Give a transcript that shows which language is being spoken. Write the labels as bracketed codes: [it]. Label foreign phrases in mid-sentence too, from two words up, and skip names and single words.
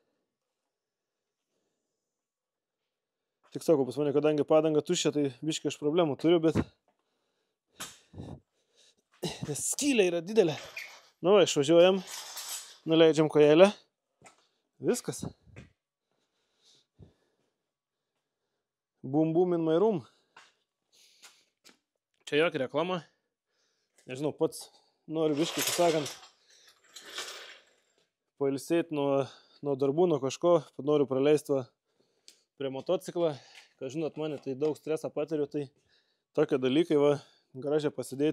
[lt] Tik sakau, pas mane, kadangi padanga tuščia, tai biškai aš problemų turiu, bet nes skylė yra didelė. Nu, išvažiuojam, nuleidžiam kojelę, viskas. [en] Bum, bum in my room. [lt] Čia jokia reklama. Nežinau, pats noriu biškai, pasakant, pailsėti nuo darbų, nuo kažko, noriu praleisti prie motociklą. Ką žinot, mane tai daug stresą patiriu, tai tokie dalykai va, garaže pasidėti.